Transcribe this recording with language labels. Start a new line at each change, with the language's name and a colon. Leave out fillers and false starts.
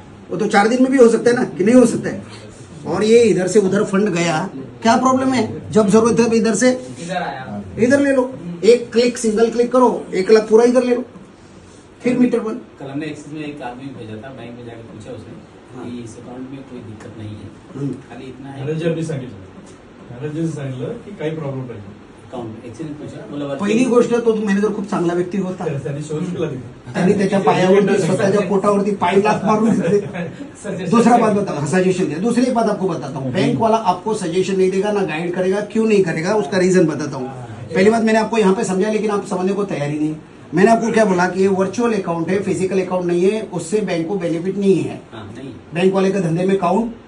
Hindi: वो तो 4 दिन में भी हो सकता है ना, कि नहीं हो सकता है? और ये इधर से उधर फंड गया, क्या प्रॉब्लम है? जब जरूरत है इधर से इधर आया, इधर ले लो। एक क्लिक, सिंगल क्लिक करो, 1 लाख पूरा इधर ले लो, फिर मीटर बंद। कल हमने एक्सिस में एक आदमी को भेजा था, बैंक में जाकर पूछा उसने कि इस अकाउंट में कोई दिक्कत नहीं है, खाली इतना है
Marathi: मॅनेजर बी सांगितलं मॅनेजर सांगितलं की काही प्रॉब्लेम नाही
Hindi: अकाउंट। एक्सिस ने पूछा, बोला
Marathi: पहिली गोष्ट, तो मॅनेजर खूप चांगला व्यक्ती होता। त्यांनी शोध केला तिथे त्यांनी त्याच्या पायावरती, स्वतःच्या पोटावरती पाय लाथ मारून घेतले।
Hindi: दूसरा बात बताओ, सजेशन दिया। दूसरी एक बात आपको बताता हूँ, बैंक वाला आपको सजेशन नहीं देगा, ना गाइड करेगा। क्यों नहीं करेगा? उसका रीजन बताता हूँ। पहली बात मैंने आपको यहाँ पे समझा, लेकिन आप समझने को तैयारी नहीं। मैंने आपको क्या बोला कि ये वर्चुअल अकाउंट है, फिजिकल अकाउंट नहीं है, उससे बैंक को बेनिफिट नहीं है। नहीं बैंक वाले के धंधे में काउंट